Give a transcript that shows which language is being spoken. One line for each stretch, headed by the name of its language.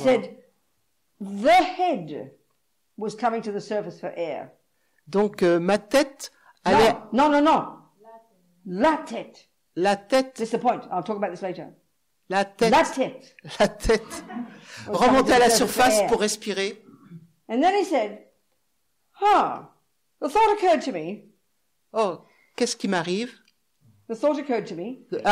English: said, the head was coming to the surface for air.
French: Donc ma tête allait, No. La tête. la tête,
English: This is the point. I'll talk about this later.
French: la tête, La tête. la tête remontait à la surface pour respirer.
English: And then he said, the thought occurred to me.
French: Oh, qu'est-ce qui m'arrive?
English: The thought occurred to me.